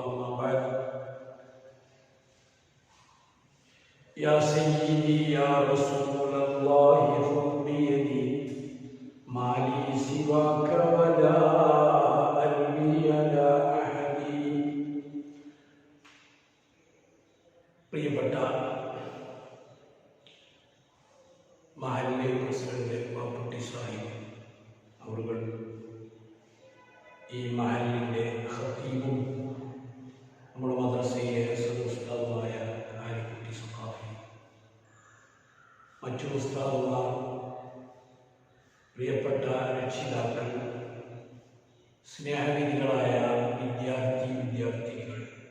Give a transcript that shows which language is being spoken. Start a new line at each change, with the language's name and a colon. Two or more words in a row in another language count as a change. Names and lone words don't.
Arabic: أما بعد، يا سيدي يا رسول الله خذ بيدي ما لي سواك ولا ألوي لا أحد.
Malayalam: മഹല്ല് പ്രസിഡന്റ് ബാപ്പുട്ടി സാഹിബ് അവർ, ഈ മഹല്ലിൻ്റെ ഖത്തീബും നമ്മുടെ മദ്രസയിലെ ഉസ്താദുമായ ആലിക്കുട്ടി സഖാഫി, മറ്റു ഉസ്താദുമാർ, പ്രിയപ്പെട്ട രക്ഷിതാക്കൾ, സ്നേഹനിധികളായ വിദ്യാർത്ഥിനികൾ,